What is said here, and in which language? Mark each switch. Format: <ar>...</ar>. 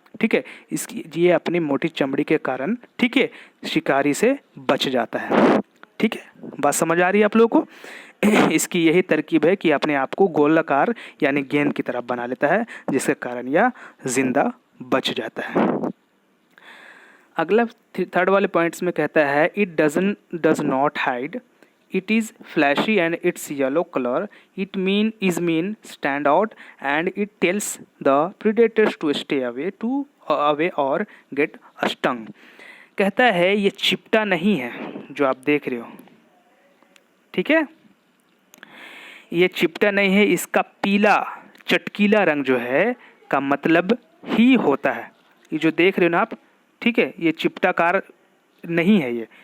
<hi>ठीक है, इसकी ये अपनी मोटी चमड़ी के कारण, ठीक है, शिकारी से बच जाता है। ठीक है, बात समझ आ रही है आप लोगों को। इसकी यही तरकीब है कि अपने आप को गोलाकार यानी गेंद की तरह बना लेता है, जिसके कारण यह जिंदा बच जाता है। अगला थर्ड वाले पॉइंट्स में कहता है</hi> <en>It does not hide, it is flashy and its yellow color it is mean stand out and it tells the predators to stay away or get stung.</en> <hi>कहता है ये चिपटा नहीं है जो आप देख रहे हो। ठीक है, ये चिपटा नहीं है, इसका पीला चटकीला रंग जो है का मतलब ही होता है, ये जो देख रहे हो ना आप, ठीक है, ये चिपटाकार नहीं है ये।</hi>